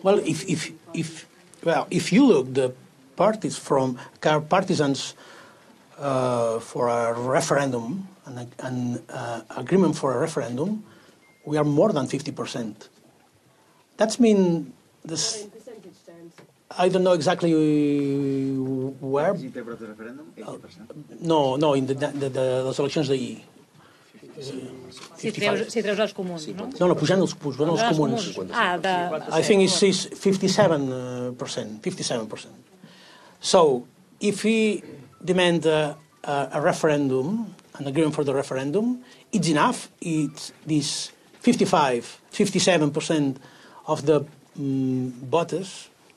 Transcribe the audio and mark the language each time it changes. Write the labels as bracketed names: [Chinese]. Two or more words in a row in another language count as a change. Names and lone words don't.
[English] Well, if you look, the parties from partisans for a referendum and agreement for a referendum, we are more than 50%. That's mean this. What in percentage terms? I don't know exactly where. Is in favor of the referendum? 80%? [Catalan] No, in les eleccions d'ahir. Si treus els comuns, no? No, pujant els comuns. [English] I think it's 57%. So, if we demand a referendum, an agreement for the referendum, it's enough. It's this 57% of the voters.